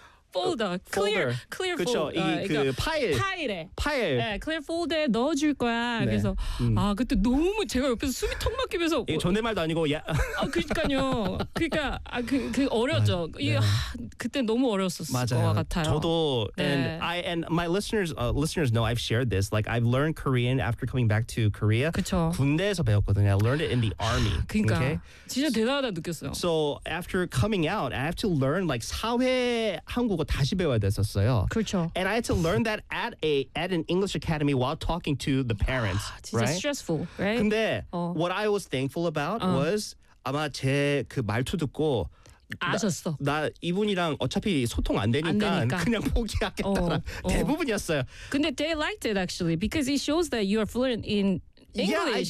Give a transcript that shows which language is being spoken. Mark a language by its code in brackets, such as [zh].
[ko] 폴더, clear 그쵸, 그쵸, 그 파일. 네, clear 폴더에 넣어줄 거야. 네. 그래서 아 그때 너무 제가 옆에서 숨이 턱 막히면서. 이게 존댓말도 아니고 야. 아 그러니까요. 그러니까 아 그 어렸죠. 아, 이게 네. 그때 너무 어렸었을 것 같아요. 저도 네. [en] and I and my listeners know I've shared this. Like I've learned Korean after coming back to Korea. [ko] 그쵸. 군대에서 배웠거든요. [en] I learned it in the army. [ko] 그러니까 okay? 진짜 대단하다 느꼈어요. [en] So after coming out, I have to learn like [ko] 사회 한국. 다시 배워야 됐었어요. 그렇죠. [en] And I had to learn that at an English academy while talking to the parents. [ko] 아, 진짜 [en] right? stressful, right? [ko] 근데 [en] what I was thankful about was [ko] 아마 제 그 말투 듣고 아셨어. 나 이분이랑 어차피 소통 안 되니까. 그냥 포기하겠다라 대부분이었어요. [en] 근데 they liked it actually because it shows that you are fluent in English,